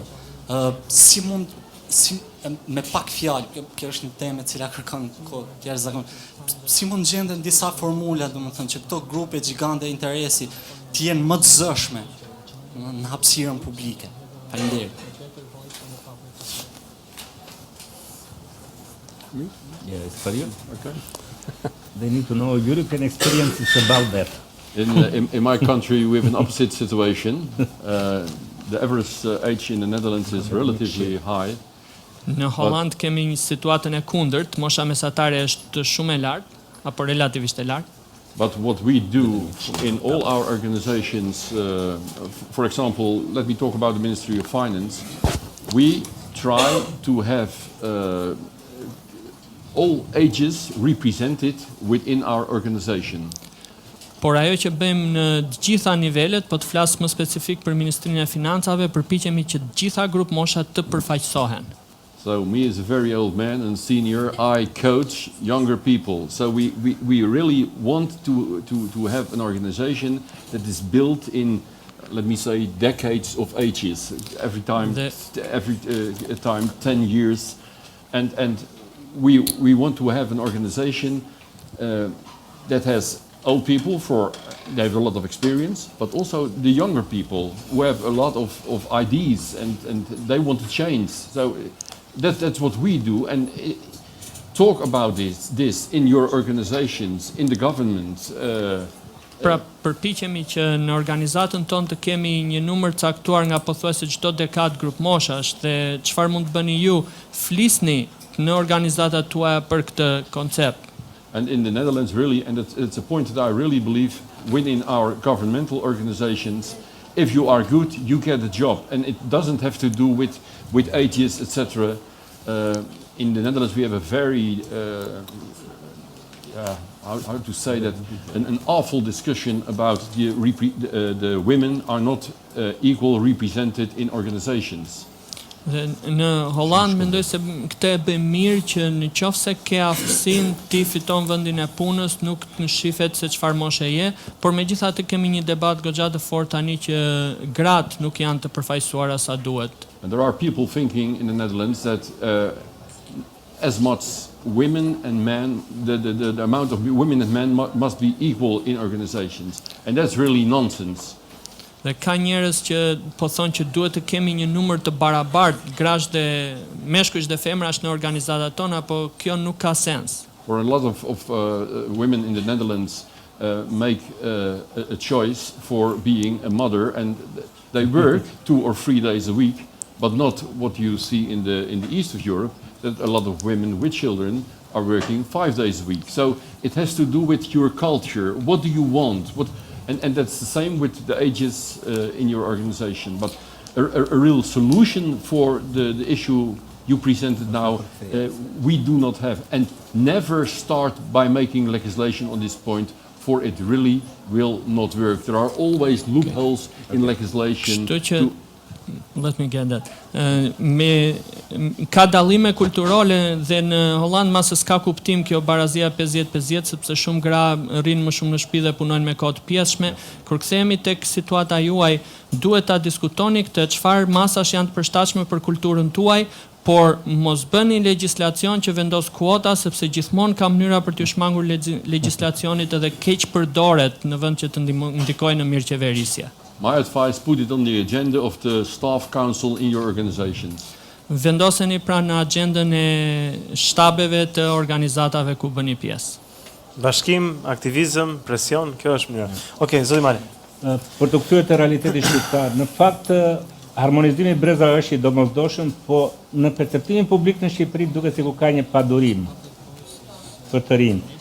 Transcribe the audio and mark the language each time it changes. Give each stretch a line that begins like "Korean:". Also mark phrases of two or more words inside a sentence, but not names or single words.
Albanian: Si mund me pak fjalë, kjo është një temë e cila kërkon kohë të jashtëzakonshme. Si mund gjenden disa formula, domethënë që këto grupe gjigande interesi të jenë më të zëshme në hapësirën publike. Faleminderit.
English: Yeah, it's for you. Okay. They need to know European experiences about that. In my country, we have an opposite situation. The average age in the Netherlands is relatively high.
Albanian: Në Holland kemi një situatën e kundërt, mosha mesatare është shumë e lartë, apo relativisht e lartë.
English: But what we do in all our organizations, for example, let me talk about the Ministry of Finance, we try to have all ages represented within our organization.
Albanian: Por ajo që bëjmë në të gjitha nivelet, po të flas më specifik për Ministrinë e Financave, përpiqemi që të gjitha grup mosha të përfaqësohen.
English: So me as a very old man and senior, I coach younger people. So we really want to have an organization that is built in, let me say, decades of ages. Every time 10 years, and we want to have an organization that has old people, they have a lot of experience, but also the younger people who have a lot of ideas and they want to change. So that's what we do, and talk about this in your organizations, in the government.
Albanian: Pra përpiqemi që në organizatën tonë të kemi një numër caktuar nga pothuajse çdo dekadë grup moshash, dhe çfarë mund të bëni ju, flisni në organizatat tuaja për këtë koncept.
English: And in the Netherlands, really, and it's a point that I really believe within our governmental organizations, if you are good, you get a job, and it doesn't have to do with ages, etc. In the Netherlands, we have a very, how to say that, an awful discussion about the women are not equal represented in organizations.
Albanian: Në Holland mendoj se këtë e bëjmë mirë që në qoftë se ke aftësinë ti fiton vendin e punës, nuk të shifet se çfarë moshe je, por megjithatë kemi një debat goxha të fortë tani që gratë nuk janë të përfaqësuara sa duhet.
English: And there are people thinking in the Netherlands that as much women and men, the amount of women and men must be equal in organizations, and that's really nonsense.
Albanian: Dhe ka njerëz që po thonë që duhet të kemi një numër të barabartë grash dhe meshkujsh dhe femrash në organizatat tona, po kjo nuk ka sens.
English: For a lot of women in the Netherlands make a choice for being a mother, and they work 2 or 3 days a week, but not what you see in the east of Europe, that a lot of women with children are working 5 days a week. So it has to do with your culture. What do you want? And that's the same with the ages in your organization. But a real solution for the issue you presented now, we do not have. And never start by making legislation on this point, for it really will not work. There are always loopholes in legislation. let me get that.
Albanian: Ka dallime kulturore dhe në Holland masë s'ka kuptim kjo barazia 50-50 sepse shumë gra rrinë më shumë në shtëpi dhe punojnë me kohë të pjesshme. Kur kthehemi tek situata juaj, duhet ta diskutoni këtë çfarë masash janë të përshtatshme për kulturën tuaj, por mos bëni legjislacion që vendos kuota sepse gjithmonë ka mënyra për t'ju shmangur legjislacionit edhe keq përdoret në vend që të ndikojë në mirëqeverisje. My advice, put it on the agenda of the staff council in your organizations. Vendoseni pra në agjendën e shtabeve të organizatave ku bëni pjesë. Bashkim, aktivizëm, presion, kjo është mënyra. Okej, zoti Mali. Për të kthyer te realiteti shqiptar, në fakt harmonizimi i brezave është i domosdoshëm, po në perceptimin publik në Shqipëri duket sikur ka një padurim për të rinj.